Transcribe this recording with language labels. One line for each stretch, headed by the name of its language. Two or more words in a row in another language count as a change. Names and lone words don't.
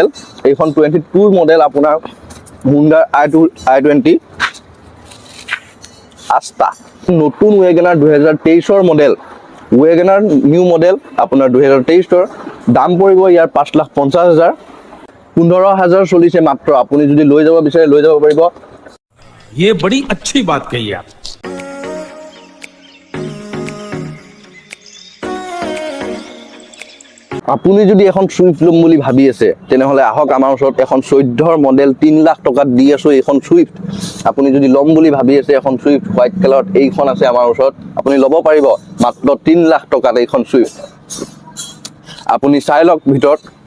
Assamese: এইখন 22ৰ মডেল আপোনাৰ হুণ্ডাই I-20। আস্তা নতুন ৱেগনাৰ 2023ৰ মডেল ৱেগনাৰ নিউ মডেল আপোনাৰ 2023ৰ দাম পৰিব ইয়াৰ 5,50,000 15,000 চলিছে মাত্ৰ আপুনি যদি লৈ যাব বিচাৰে লৈ যাব পাৰিব
Hindi: ये बड़ी अच्छी बात कही आप
Assamese: আপুনি যদি এখন সুইফ্ট ল'ম বুলি ভাবি আছে তেনেহলে আহক আমাৰ ওচৰত এখন 14ৰ মডেল 3 লাখ টকাত দি আছো এখন সুইফ্ট আপুনি যদি ল'ম বুলি ভাবি আছে এখন সুইফ্ট হোৱাইট কালাৰত এইখন আছে আমাৰ ওচৰত আপুনি ল'ব পাৰিব মাত্ৰ 3 লাখ টকাত এইখন সুইফ্ট আপুনি চাই লওক ভিতৰত